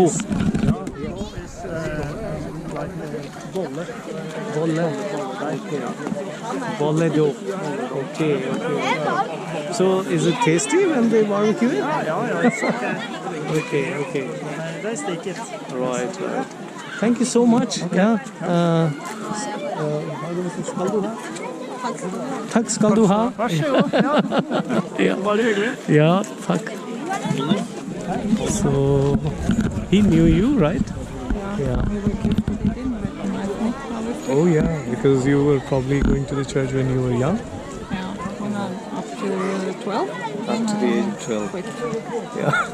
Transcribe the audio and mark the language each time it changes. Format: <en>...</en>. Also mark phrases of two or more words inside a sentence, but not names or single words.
<en>Is like bolle. Bolle dough. Okay. So is it tasty when they barbecue it? Yeah, it's okay. Okay. They stick it. Right. Thank you so much. Yeah.</en> <no>Takk skal du ha. Vær så god. Ja. Bare hyggelig. Yeah, takk.</no> <en>So he knew you, right? Yeah. Oh yeah, because you were probably going to the church when you were young. Yeah, when I'm up to 12. Up to the age of 12. Quit. Yeah.</en>